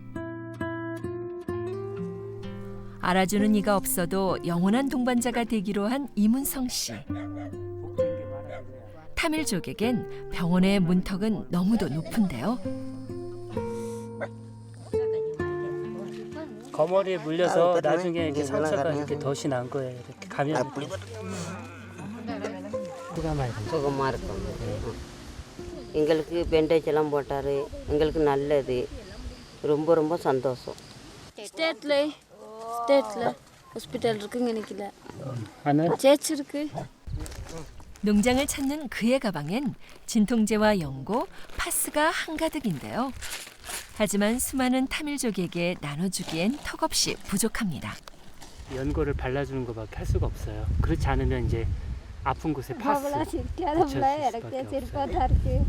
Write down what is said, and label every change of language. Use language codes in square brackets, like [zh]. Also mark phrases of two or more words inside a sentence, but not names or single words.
[ko] 알아주는 이가 없어도 영원한 동반자가 되기로 한 이문성 씨. 타밀족에겐 병원의 문턱은 너무도 높은데요. 거머리에 물려서 나중에 이렇게 상처가 이렇게 덫이 난 거예요. 이렇게 감염이 [ta] சுகமாக இருக்கும் எங்களுக்கு பெண்டேஜ் எல்லாம் போட்டார் எங்களுக்கு நல்லது ரொம்ப ரொம்ப சந்தோஷம் ஸ்டேட்ல ஹாஸ்பிட்டல் இருக்குங்க நினைக்கல [ko] 하는 [ta] சேர்ச் இருக்கு [ko] 농장을 찾는 그의 가방엔 진통제와 연고, 파스가 한가득인데요. 하지만 수많은 타밀족에게 나눠주기엔 턱없이 부족합니다. 연고를 발라주는 것밖에 할 수가 없어요. 그렇지 않으면 이제 아픈 곳에 파스 붙여줄 수밖에 없어요.